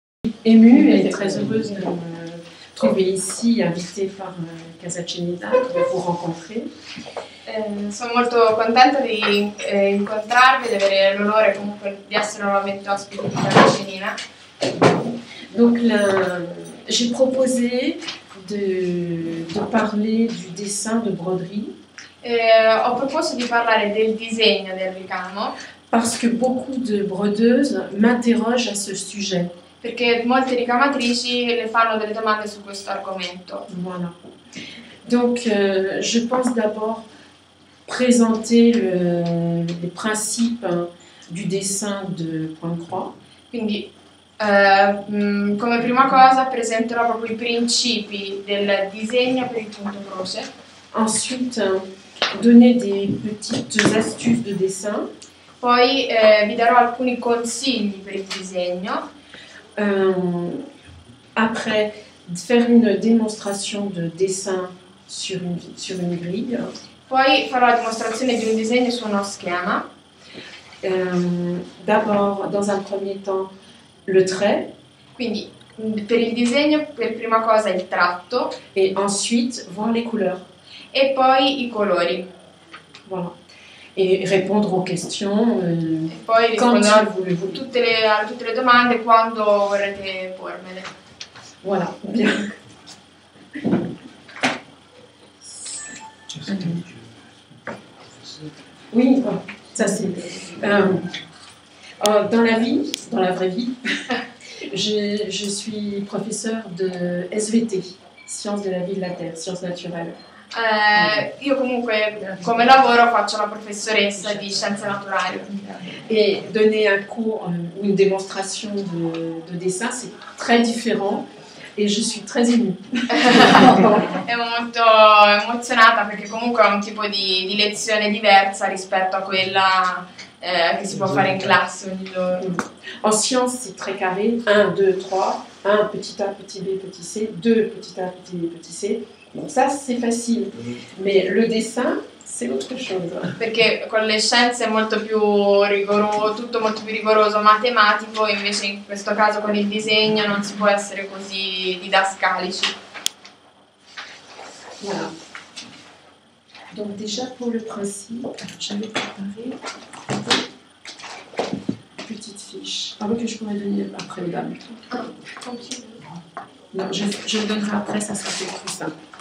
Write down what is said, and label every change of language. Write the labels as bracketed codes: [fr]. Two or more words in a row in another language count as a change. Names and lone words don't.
[fr] suis émue et très heureuse de me trouver ici, invitée par Casa Ceneda, de vous rencontrer. [it] Sono molto contenta di incontrarvi, di avere l'onore comunque di essere nuovamente ospite di Casa Ceneda. [fr] Donc j'ai proposé de parler du dessin de broderie. [it] Ho proposto di parlare del disegno del ricamo [fr] parce que beaucoup de brodeuses m'interrogent à ce sujet. [it] Perché molte ricamatrici le fanno delle domande su questo argomento. [fr] Voilà. Donc je pense d'abord présenter les principes du dessin de point-croix. [it] Quindi come prima cosa presenterò proprio i principi del disegno per il punto croce. [fr] Ensuite, donner des petites astuces de dessin. [it] Poi vi darò alcuni consigli per il disegno. [fr] Après, faire une démonstration de dessin sur une grille. [it] Poi farò la dimostrazione di un disegno su uno schema. [fr] D'abord, dans un premier temps, le trait. [it] Quindi per il disegno, per prima cosa il tratto. [fr] Et ensuite, voir les couleurs. [it] E poi i colori. [fr] Voilà. Et répondre aux questions. [it] E poi risponderò a tutte le domande quando vorrete pormele. [fr] Voilà, bien. Oui, ça c'est. Dans la vie, dans la vraie vie, je suis professeure de SVT, Sciences de la vie de la Terre, Sciences naturelles. [it] Io comunque come lavoro faccio la professoressa di scienze naturali. [fr] Et donner un cours ou une démonstration de dessin, c'est très différent et je suis très émue. [it] È molto emozionata perché comunque è un tipo di lezione diversa rispetto a quella che si può fare in classe ogni giorno. [fr] En sciences, c'est très carré, 1, 2, 3, 1, petit a, petit b, petit c, 2, petit a, petit b, petit c. Donc ça, c'est facile. Mais le dessin, c'est autre chose. [it] Perché con le scienze è molto più rigoroso, tutto molto più rigoroso, matematico, invece in questo caso con il disegno non si può essere così didascalici. [fr] Voilà. Donc déjà pour le principe, j'avais préparé une petite fiche. Ah oui, que je pourrais donner après, mesdames. Non, je le donnerai après, ça sera peut-être plus simple.